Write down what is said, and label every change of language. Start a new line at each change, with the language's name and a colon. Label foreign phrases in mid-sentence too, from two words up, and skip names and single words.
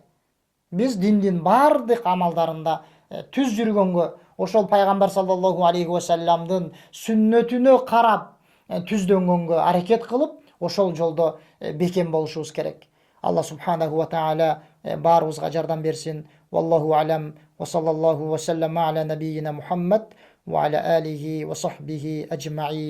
Kyrgyz: Биз диндин бардык амалдарында түз жүргөнгө, ошол пайгамбар
Arabic: صلى الله عليه وسلم
Kyrgyz: сүннөтүнө карап түздөнгөнгө аракет кылып, ошол жолдо бекем болушубуз керек.
Arabic: الله سبحانه وتعالى
Kyrgyz: баарыбызга жардам берсин.
Arabic: والله أعلم وصلى الله وسلم على نبينا محمد وعلى آله وصحبه أجمعين.